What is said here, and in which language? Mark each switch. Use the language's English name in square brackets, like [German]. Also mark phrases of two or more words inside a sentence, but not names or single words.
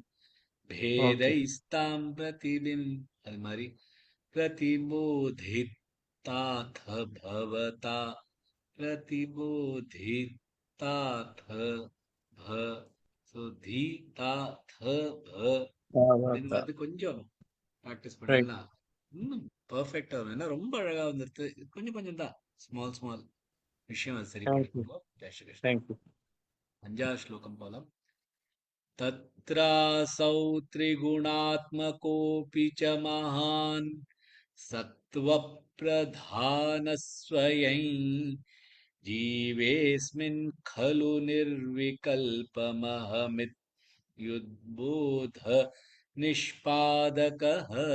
[Tamil] பேதைஸ்தாம் பிரதிபிம், அது மாதிரி பிரதிபோதிதாத் பவதா, பிரதிபோதிதாத் ப, சோ தீதாத் ப அப்படின்றது கொஞ்சம் ப்ராக்டிஸ் பண்ணலாம், இன்னும் பர்ஃபெக்டா வரும். ஏன்னா ரொம்ப அழகா வந்துருது. கொஞ்சம் கொஞ்சம் தான், [English] small small [Tamil] விஷயம் அது சரி பண்ணிக்கணும். தேங்க்யூ. 5வது ஸ்லோகம் போலாம். [Sanskrit] तत्रासौ त्रिगुणात्मकोऽपि च महान्, सत्त्वप्रधानस्वयं, जीवेऽस्मिन् खलु निर्विकल्पमहमित्यव्यक्तम्, युद्बोध निष्पादकः